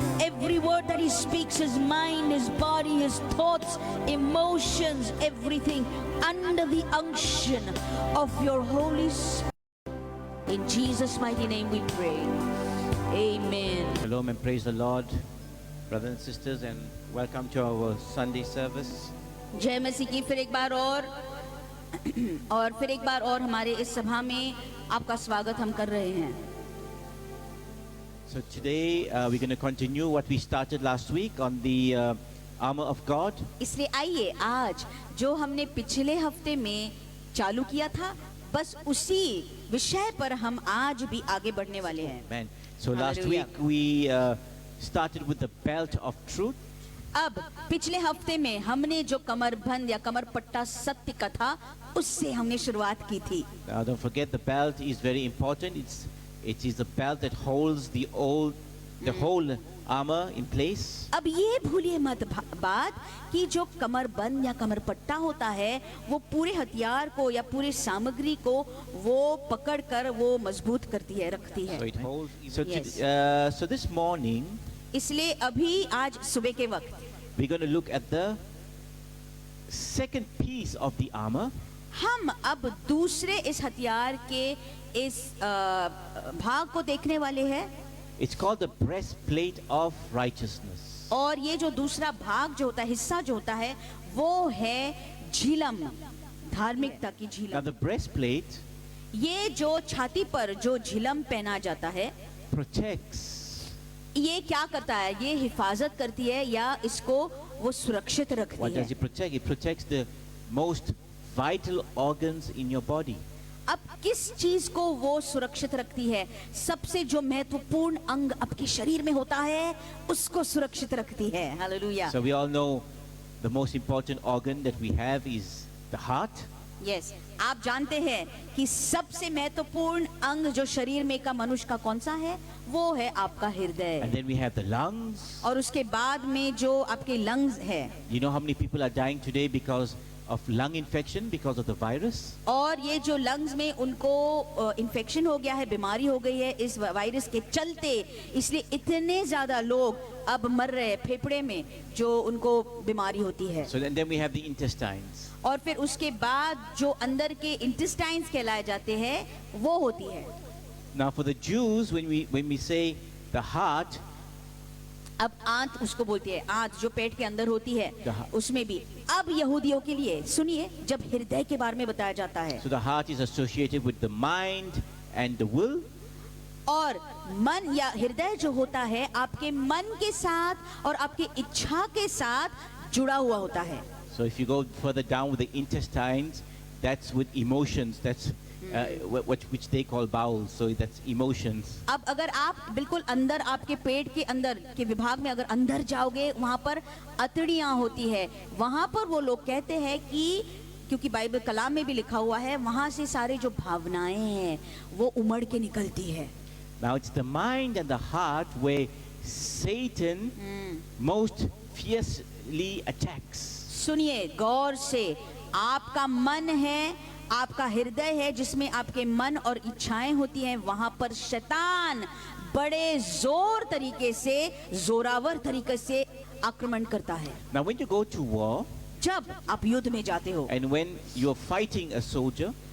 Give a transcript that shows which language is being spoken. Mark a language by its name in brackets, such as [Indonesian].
[English] Every word that he speaks, his mind, his body, his thoughts, emotions, everything under the unction of your Holy Spirit. In Jesus' mighty name we pray. Amen. Shalom and praise the Lord, brothers and sisters, and welcome to our Sunday service. [Hindi] जय मसीह की फिर एक बार और फिर एक बार और हमारे इस सभा में आपका स्वागत हम कर रहे हैं. [English] So today we're going to continue what we started last week on the armor of God. [Hindi] इसलिए आइए आज जो हमने पिछले हफ्ते में चालू किया था बस उसी विषय पर हम आज भी आगे बढ़ने वाले हैं. [English] Amen. So last week we started with the belt of truth. [Hindi] अब पिछले हफ्ते में हमने जो कमरबंद या कमरपट्टा सत्य का था उससे हमने शुरुआत की थी. [English] Now don't forget, the belt is very important. It is the belt that holds the whole armor in place. [Hindi] अब ये भूलिए मत बात कि जो कमरबंद या कमरपट्टा होता है वो पूरे हथियार को या पूरे सामग्री को वो पकड़कर वो मजबूत करती है, रखती है. [English] So it holds. So this morning, [Hindi] इसलिए अभी आज सुबह के वक्त [English] we're going to look at the second piece of the armor. [Hindi] हम अब दूसरे इस हथियार के इस भाग को देखने वाले हैं. [English] It's called the breastplate of righteousness. [Hindi] और ये जो दूसरा भाग जो होता है, हिस्सा जो होता है, वो है झिलम, धार्मिकता की झिलम. [English] Now the breastplate, [Hindi] ये जो छाती पर जो झिलम पहना जाता है, [English] protects. [Hindi] ये क्या करता है? ये हिफाजत करती है या इसको वो सुरक्षित रखती [English] What [Hindi] है. [English] does it protect? It protects the most vital organs in your body. [Hindi] अब किस चीज को वो सुरक्षित रखती है? सबसे जो महत्वपूर्ण अंग आपके शरीर में होता है उसको सुरक्षित रखती है। Hallelujah. [English] So we all know the most important organ that we have is the heart. [Hindi] Yes, आप जानते हैं कि सबसे महत्वपूर्ण अंग जो शरीर में का मनुष्य का कौन सा है? वो है आपका हृदय। [English] And then we have the lungs. [Hindi] और उसके बाद में जो आपके लंग्स है। [English] You know how many people are dying today because of lung infection because of the virus? [Hindi] और ये जो लंग्स में उनको इन्फेक्शन हो गया है, बीमारी हो गई है इस वायरस के चलते, इसलिए इतने ज्यादा लोग अब मर रहे हैं फेफड़े में जो उनको बीमारी होती है। [English] So then we have the intestines. [Hindi] और फिर उसके बाद जो अंदर के इंटेस्टाइन्स कहलाए जाते हैं वो होती है। [English] Now for the Jews, when we say the heart, [Hindi] अब आंत उसको बोलती है, आंत जो पेट के अंदर होती है जहाँ- उसमें भी। अब यहूदियों के लिए सुनिए, जब हृदय के बारे में बताया जाता है [English] so the heart is associated with the mind and the will. [Hindi] और मन या हृदय जो होता है आपके मन के साथ और आपकी इच्छा के साथ जुड़ा हुआ होता है। [English] So if you go further down with the intestines, that's with emotions. That's which they call bowels. So that's emotions. [Hindi] अब अगर आप बिल्कुल अंदर आपके पेट के अंदर के विभाग में अगर अंदर जाओगे, वहां पर अतड़ियां होती है। वहां पर वो लोग कहते हैं कि क्योंकि बाइबल कलाम में भी लिखा हुआ है, वहां से सारे जो भावनाएं हैं वो उमड़ के निकलती है। [English] Now it's the mind and the heart where Satan most fiercely attacks. [Hindi] सुनिए गौर से, आपका मन है, आपका हृदय है जिसमें आपके मन और इच्छाएं होती हैं, वहां पर शैतान बड़े जोर तरीके से, जोरावर तरीके से आक्रमण करता है। [English] Now when you go to war [Hindi] जब आप युद्ध में जाते हो [English] and when you're fighting a soldier,